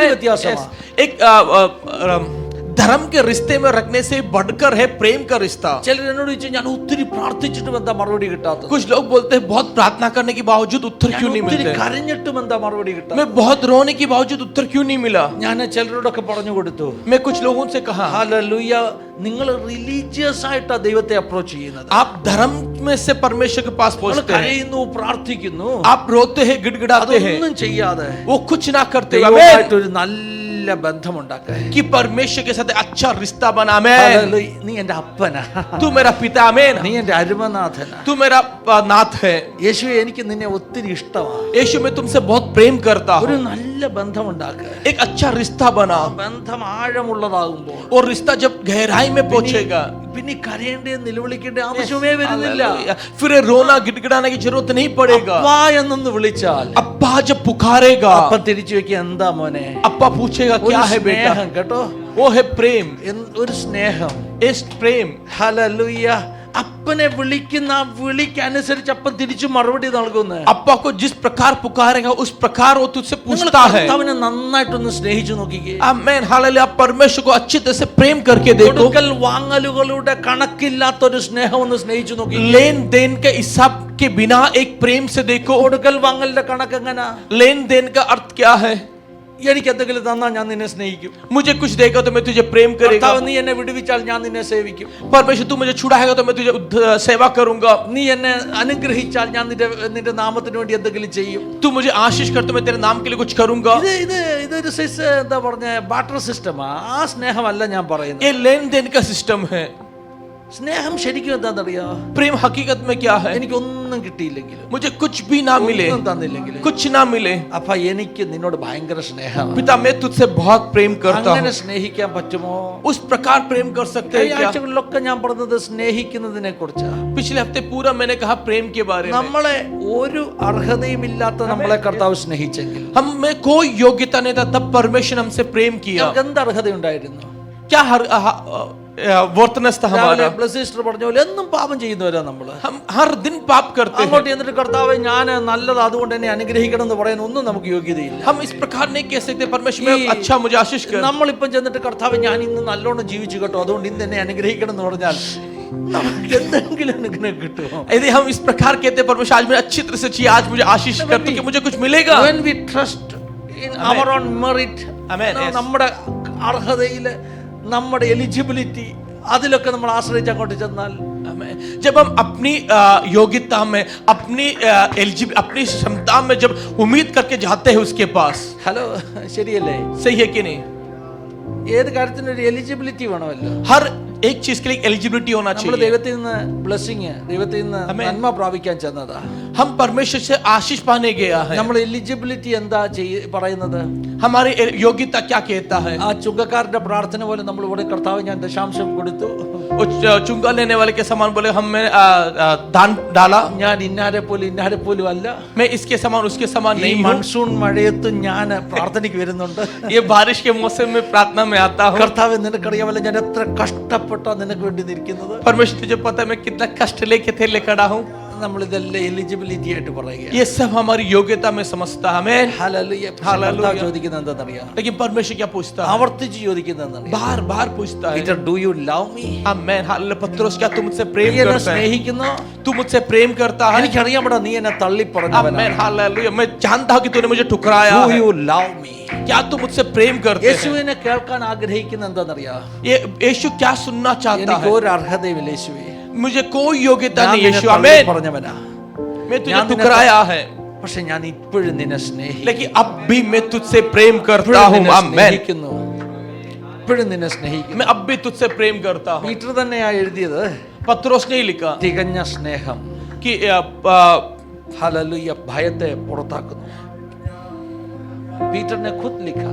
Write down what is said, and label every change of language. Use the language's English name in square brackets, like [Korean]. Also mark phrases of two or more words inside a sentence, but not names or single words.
[Hindi] हमें [Malayalam] വ്യത്യാസമാണ്. [Hindi] एक धर्म के रिश्ते में रखने से बढ़कर है प्रेम का रिश्ता. [Malayalam] ചിലർ എന്നോട് ചോദിച്ചു, ഞാൻ ഒത്തിരി പ്രാർത്ഥിച്ചിട്ടും എന്താ മറുപടി കിട്ടാത്തത്? [Hindi] कुछ लोग बोलते हैं बहुत प्रार्थना करने के बावजूद उत्तर [Malayalam] ഞാൻ [Hindi] क्यों नहीं [Malayalam] ഒത്തിരി [Hindi] मिलते, [Malayalam] കരഞ്ഞിട്ടും എന്താ മറുപടി കിട്ടാത്തത്? [Hindi] मैं बहुत रोने के बावजूद उत्तर क्यों नहीं मिला. [Malayalam] ഞാൻ ചിലരോടൊക്കെ പറഞ്ഞു കൊടുത്തു, [Hindi] मैं कुछ लोगों से कहा, [Malayalam] ഹല്ലേലൂയ, നിങ്ങൾ റിലീജിയസ് ആയിട്ടാ ദൈവത്തെ അപ്രോച്ച് ചെയ്യുന്നത്. [Hindi] आप धर्म में से परमेश्वर के पास [Malayalam] നിങ്ങൾ [Hindi] पहुंचते हैं, [Malayalam] കരയുന്നു, പ്രാർത്ഥിക്കുന്നു, [Hindi] आप रोते हैं, गिड़गिड़ाते हैं, [Malayalam] അതൊന്നും ചെയ്യാതെ [Hindi] वो कुछ ना करते. [Malayalam] ദൈവമായിട്ട് ഒരു നല്ല ബന്ധമുണ്ടാക്കുക. [Hindi] कि परमेश्वर के साथ अच्छा रिश्ता बना. मैं [Malayalam] ഹല്ലേലൂയ. നീ എന്റെ അപ്പനാ, [Hindi] तू मेरा पिता. आमीन. [Malayalam] നീ എന്റെ അരുമനാഥനാ. [Hindi] तू मेरा नाथ है. [Malayalam] യേശുവേ, എനിക്ക് നിന്നെ ഒത്തിരി ഇഷ്ടമാണ്. [Hindi] यीशु मैं तुमसे बहुत प्रेम करता [Malayalam] ഒരു [Hindi] हूँ. [Malayalam] നല്ല ബന്ധമുണ്ടാക്കുക. [Hindi] एक अच्छा रिश्ता बना. [Malayalam] ബന്ധം ആഴമുള്ളതാകുമ്പോൾ [Hindi] और रिश्ता जब गहराई में पहुंचेगा [Malayalam] പിന്നെ കരയേണ്ട നിലവിളിക്കേണ്ട ആവശ്യമേ വരുന്നില്ല. [Hindi] फिर रोना गिड़गिड़ाने की जरूरत नहीं पड़ेगा. [Malayalam] അപ്പാ എന്നൊന്ന് വിളിച്ചാൽ [Hindi] अब्बा जब पुकारेगा, [Malayalam] അപ്പൻ തിരിച്ചു വെക്കുക, എന്താ മോനെ? [Hindi] अब्बा पूछेगा क्या है बेटा. [Malayalam] സ്നേഹം കേട്ടോ. [Hindi] वो है प्रेम, [Malayalam] ഒരു സ്നേഹം. [Hindi] इस प्रेम. [Malayalam] ഹല്ലേലൂയ. അപ്പനെ വിളിക്കുന്ന ആ വിളിക്ക് അനുസരിച്ച് അപ്പൻ തിരിച്ചു മറുപടി നൽകുന്നു. [Hindi] अप्पा को जिस प्रकार पुकारेगा उस प्रकार वो तुझसे पूछता है. [Malayalam] കർത്താവിനെ നന്നായിട്ടൊന്ന് സ്നേഹിച്ചു നോക്കിക്കേ. [Hindi] आमेन, हालेलुया. परमेश्वर को अच्छी तरह से प्रेम करके देखो. [Malayalam] കൊടുക്കൽ വാങ്ങലുകളുടെ കണക്കില്ലാത്തൊരു സ്നേഹം ഒന്ന് സ്നേഹിച്ചു നോക്കി. [Hindi] लेन देन के हिसाब के बिना एक प्रेम से देखो. [Malayalam] കൊടുക്കൽ വാങ്ങലിന്റെ കണക്ക് എങ്ങനാ? [Hindi] लेन देन का अर्थ क्या है? [Malayalam] എനിക്ക് എന്തെങ്കിലും തന്നാൽ ഞാൻ നിന്നെ സ്നേഹിക്കും. [Hindi] मुझे कुछ देगा तो मैं तुझे प्रेम करेगा. [Malayalam] കർത്താവ് നീ എന്നെ വിടുവിച്ചാൽ ഞാൻ നിന്നെ സേവിക്കും. [Hindi] परमेश्वर तू मुझे छुड़ाएगा तो मैं तुझे सेवा करूंगा. [Malayalam] നീ എന്നെ അനുഗ്രഹിച്ചാൽ ഞാൻ നിന്റെ നാമത്തിന് വേണ്ടി എന്തെങ്കിലും ചെയ്യും. [Hindi] तू मुझे आशीष कर तो मैं तेरे नाम के लिए कुछ करूंगा. [Malayalam] ഇതൊരു എന്താ പറഞ്ഞ [English] barter system. [Malayalam] ആ സ്നേഹമല്ല ഞാൻ പറയുന്നത്. [Hindi] ये लेन देन का सिस्टम है. [Malayalam] സ്നേഹം ശരിക്കും എന്താണെന്നറിയോ? [Hindi] प्रेम हकीकत में क्या है? [Malayalam] എനിക്കൊന്നും കിട്ടിയില്ലെങ്കിലും, [Hindi] मुझे कुछ भी ना मिले, [Malayalam] ഒന്നും തന്നില്ലെങ്കിലും, [Hindi] कुछ ना मिले, [Malayalam] അപ്പ എനിക്ക് നിന്നോട് ഭയങ്കര സ്നേഹമാണ്. [Hindi] पिता मैं तुझसे बहुत प्रेम करता [Malayalam] അങ്ങനെ [Hindi] हूँ. [Malayalam] സ്നേഹിക്കാൻ പറ്റുമോ? [Hindi] उस प्रकार प्रेम कर सकते [Malayalam] ഈ [Hindi] हैं क्या? [Malayalam] ആഴ്ചകളിലൊക്കെ ഞാൻ പറഞ്ഞത് സ്നേഹിക്കുന്നതിനെ കുറിച്ചാ. [Hindi] पिछले हफ्ते पूरा मैंने कहा प्रेम के बारे में. [Malayalam] നമ്മളെ ഒരു അർഹതയും ഇല്ലാത്ത നമ്മളെ കർത്താവ് സ്നേഹിച്ചെങ്കിൽ, [Hindi] हम में कोई योग्यता नहीं था, तब परमेश्वर हमसे प्रेम किया. [Malayalam] നമുക്ക് എന്ത് അർഹതയുണ്ടായിരുന്നു? [Hindi] क्या वर्तनस था हमारा? [Malayalam] സിസ്റ്റർ പറഞ്ഞ പോലെ എന്നും പാപം ചെയ്യുന്നവരാ നമ്മള്. [Hindi] हम हर दिन पाप करते हैं. [Malayalam] അങ്ങോട്ട് എന്നിട്ട് കർത്താവ് ഞാൻ നല്ലത് അതുകൊണ്ട് എന്നെ അനുഗ്രഹിക്കണം എന്ന് പറയാൻ ഒന്നും നമുക്ക് യോഗ്യതയില്ല. [Hindi] हम इस प्रकार नहीं कह सकते परमेश्वर में अच्छा मुझे आशीष कर. [Malayalam] നമ്മളിപ്പം ചെന്നിട്ട് കർത്താവ് ഞാൻ ഇന്ന് നല്ലോണം ജീവിച്ചു കേട്ടോ അതുകൊണ്ട് ഇന്ന് എന്നെ അനുഗ്രഹിക്കണം എന്ന് പറഞ്ഞാൽ നമുക്ക് എന്തെങ്കിലും അനുഗ്രഹം കിട്ടുമോ? [Hindi] यदि हम इस प्रकार कहते हैं परमेश्वर आज मैं अच्छी तरह से चाहिए, आज मुझे आशीष कर तो कि मुझे कुछ मिलेगा. [English] When we trust in our own merit, Amen, yes. [Malayalam] നമ്മുടെ അർഹതയില്, നമ്മുടെ എലിജിബിലിറ്റി, അതിലൊക്കെ നമ്മൾ ആശ്രയിച്ച് അങ്ങോട്ട് ചെന്നാൽ, [Hindi] जब हम अपनी योग्यता में, अपनी अपनी क्षमता में जब उम्मीद करके जाते हैं उसके पास. [Malayalam] ഹലോ, ശരിയല്ലേ? [Hindi] सही है कि नहीं? [Malayalam] ഏത് കാര്യത്തിനും ഒരു എലിജിബിലിറ്റി വേണമല്ലോ. [Hindi] हर एक चीज के लिए एलिजिबिलिटी होना [Malayalam] നമ്മൾ [Hindi] चाहिए. [Malayalam] ദൈവത്തിൽ നിന്ന് ബ്ലെസ്സിങ്, ദൈവത്തിൽ നിന്ന് നന്മ പ്രാപിക്കാൻ ചെന്നതാ. [Hindi] हम परमेश्वर से आशीष पाने गया है. [Malayalam] നമ്മൾ എലിജിബിലിറ്റി എന്താ പറയുന്നത്? [Hindi] हमारी योग्यता क्या कहता है? [Malayalam] ആ ചുങ്കക്കാരന്റെ പ്രാർത്ഥന പോലെ നമ്മൾ ഇവിടെ കർത്താവ് ഞാൻ ദശാംശം കൊടുത്തു, [Hindi] चुंगा लेने वाले के समान बोले हमने दान डाला. [Malayalam] ഞാൻ ഇന്നാരെ പോലും അല്ല, [Hindi] मैं इसके समान उसके समान [Malayalam] ഈ [Hindi] नहीं हूँ. [Malayalam] മൺസൂൺ മഴയത്തും ഞാൻ പ്രാർത്ഥനയ്ക്ക് വരുന്നുണ്ട്. [Hindi] ये बारिश के मौसम में प्रार्थना में आता हूँ. [Malayalam] കർത്താവ് നിനക്കറിയാമല്ലോ ഞാൻ എത്ര കഷ്ടപ്പെട്ടാ നിനക്ക് വേണ്ടി നിൽക്കുന്നത്. [Hindi] परमेश्वर तुझे पता है मैं कितना कष्ट लेके थे ले खड़ा हूँ. [Malayalam] നമ്മൾ ഇതെല്ലാം എലിജിബിലിറ്റി ആയിട്ട് പറയുക. [Hindi] ये सब हमारी योग्यता में समझता है. मैं [Malayalam] ഹല്ലേലൂയ. ഹല്ലേലൂയ. ചോദിക്കുന്നത് എന്താണെന്നറിയാം? [Hindi] लेकिन परमेश्वर क्या पूछता है? [Malayalam] ആവർത്തിച്ച് ചോദിക്കുന്നത് എന്താണെന്നറിയാം? [Hindi] बार बार पूछता है. [English] Peter, do you love me? [Hindi] आमेन, हालेलुया. पत्रोस क्या तू मुझसे प्रेम [Malayalam] നീ എന്നെ [Hindi] करता है? [Malayalam] സ്നേഹിക്കുന്നോ? [Hindi] तू मुझसे प्रेम करता है? [Malayalam] എനിക്കറിയാമടാ നീ എന്നെ തള്ളി [Hindi] आमेन, [Malayalam] പറഞ്ഞവനാണ്. [Hindi] हालेलुया. मैं जानता हूं कि तूने मुझे ठुकराया [English] ഡു [Hindi] है. [English] you love me? [Hindi] क्या तू मुझसे प्रेम करते है? [Malayalam] യേശുവിനെ കേൾക്കാൻ ആഗ്രഹിക്കുന്നത് എന്താണെന്നറിയാം? [Hindi] ये यीशु क्या सुनना चाहता [Malayalam] എനിക്ക് [Hindi] है? [Malayalam] ഒരു അർഹതയില്ല യേശുവേ, [Hindi] मुझे कोई योग्यता [Malayalam] ഞാൻ [Hindi] नहीं [Malayalam] നിന്നെ [Hindi] यीशु. [Malayalam] തള്ളി [Hindi] आमेन. [Malayalam] പറഞ്ഞവനാ, [Hindi] मैं तुझे [Malayalam] ഞാൻ നിന്നെ [Hindi] ठुकराया है, [Malayalam] പക്ഷെ ഞാൻ ഇപ്പോഴും നിന്നെ സ്നേഹിക്കുന്നു. [Hindi] लेकिन अब भी मैं तुझसे प्रेम करता [Malayalam] ഇപ്പോഴും [Hindi] हूं. [Malayalam] നിന്നെ [Hindi] आमेन. [Malayalam] സ്നേഹിക്കുന്നു, ഇപ്പോഴും നിന്നെ സ്നേഹിക്കുന്നു. [Hindi] मैं अब भी तुझसे प्रेम करता हूं. [Malayalam] പീറ്റർ തന്നെയാ എഴുതിയത് [Hindi] पत्रोस ने लिखा [Malayalam] തികഞ്ഞ സ്നേഹം [Hindi] कि [Malayalam] ഹല്ലേലൂയ ഭയത്തെ പുറത്താക്കുന്നു. [Hindi] पीटर ने खुद लिखा